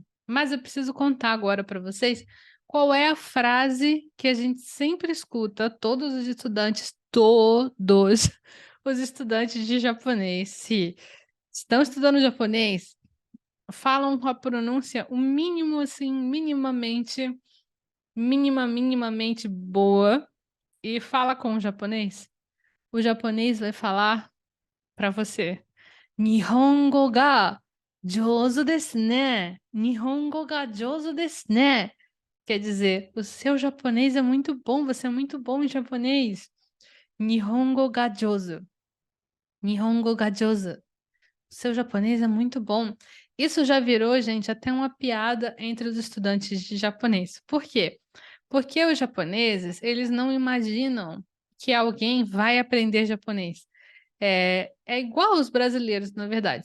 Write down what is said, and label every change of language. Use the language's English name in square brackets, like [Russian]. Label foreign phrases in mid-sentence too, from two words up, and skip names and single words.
[Portuguese] Mas eu preciso contar agora para vocês qual é a frase que a gente sempre escuta, todos os estudantes, todos os estudantes de japonês, se estão estudando japonês, falam com a pronúncia o mínimo, assim, minimamente boa e fala com o japonês vai falar para você. [Japanese] 日本語が上手ですね. 日本語が上手ですね. [Portuguese] Quer dizer, o seu japonês é muito bom, você é muito bom em japonês. [Japanese] 日本語が上手。日本語が上手. [Portuguese] O seu japonês é muito bom. Isso já virou, gente, até uma piada entre os estudantes de japonês. Por quê? Porque os japoneses, eles não imaginam que alguém vai aprender japonês. É igual os brasileiros, na verdade.